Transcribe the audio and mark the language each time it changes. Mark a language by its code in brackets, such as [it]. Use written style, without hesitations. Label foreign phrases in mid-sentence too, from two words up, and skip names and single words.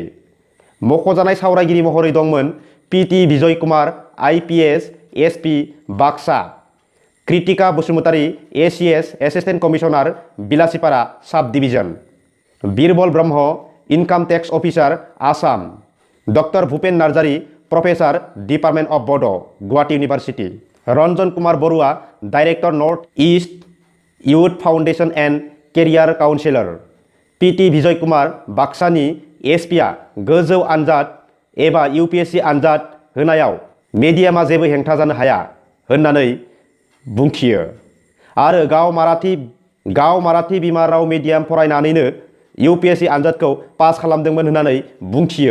[brx] मख'जानाय सावरायगिरि महरै दंमोन PT बिजय कुमार IPS SP बाक्सा, कृतिका बसुमतारी ACS एसिस्टेंट कमिशनार बिलासीपारा साब डिविजन, बिरबल ब्रह्म इनकाम टैक्स ऑफिसर आसाम, डॉक्टर भूपेन नार्जारी प्रोफेसर डिपार्टमेंट ऑफ बड गुवाहाटी यूनिवर्सिटी, रंजन कुमार बरुआ डायरेक्टर नॉर्थ ईस्ट यूथ फाउंडेशन एंड केरियर काउंसिलर, PT बिजय कुमार बाक्सानि SPआ गोजौ आनजाद एबा UPSC आनजाद होनायाव मेडियामा जेबो हेंथा जानो हाया होननानै बुंखियो आरो गाव माराठी बिमा राव मिडियाम फरायनानैनो UPSC आनजादखौ पास खालामदोंमोन होननानै बुंखियो।